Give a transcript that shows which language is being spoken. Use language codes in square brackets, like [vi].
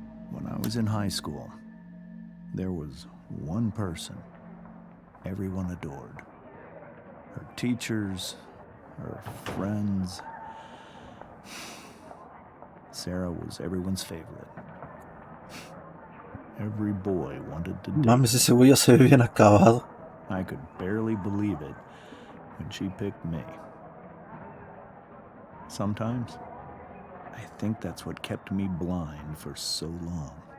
[en] When I was in high school, there was one person everyone adored. Her teachers, her friends. Sarah was everyone's favorite. Every boy wanted to date [es] Mames, ese güey ya se ve bien acabado. [en] I could barely believe it when she picked me. Sometimes, I think that's what kept me blind for so long.